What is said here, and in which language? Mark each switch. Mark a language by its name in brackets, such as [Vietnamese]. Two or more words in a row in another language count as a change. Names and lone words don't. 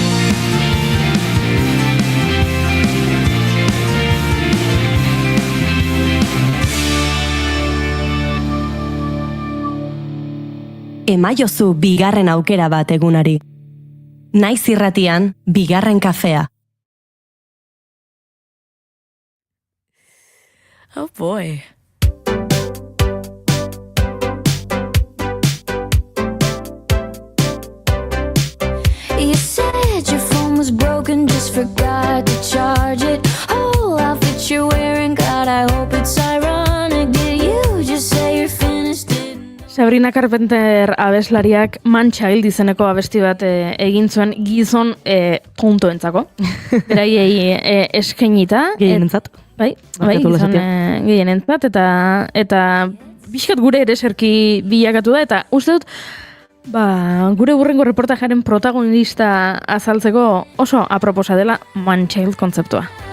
[Basque] Emaiozu bigarren aukera bat egunari. Naiz irratian, bigarren kafea. [English] Oh boy. You said your phone was broken, just forgot to charge it. Whole outfit you're wearing, God, I hope it's ironic. Did you just say you're finished? [Basque] Sabrina Carpenter abeslariak Manchild izeneko abesti bat egin zuen gizon tontoentzako. Beraiei eskainita. Gehienentzat. Bai, gizon gehienentzat, eta bizkat gure ere serki bilakatu da, eta uste dut, gure burrengo reportajaren protagonista azaltzeko oso aproposa dela Manchild kontzeptua.